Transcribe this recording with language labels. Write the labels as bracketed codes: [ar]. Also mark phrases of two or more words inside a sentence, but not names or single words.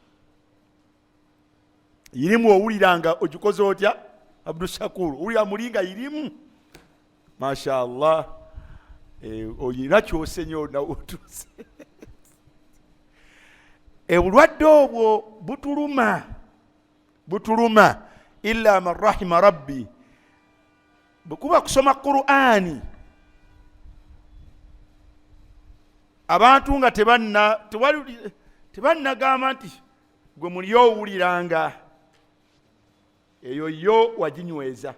[lg] Irimu owuliranga ogikoze otya Abdul Shakur? Owulira mulinga irimu? [ar] ما شاء الله. [lg] Oyina kyosenyo na otuse. Obulwadde obwo butuluma [ar] إلا من رحم ربي. [lg] Bwekuba kusoma Qur'ani abantu nga tebannagamba nti gwe muli owuliranga eyo yo waginyweza.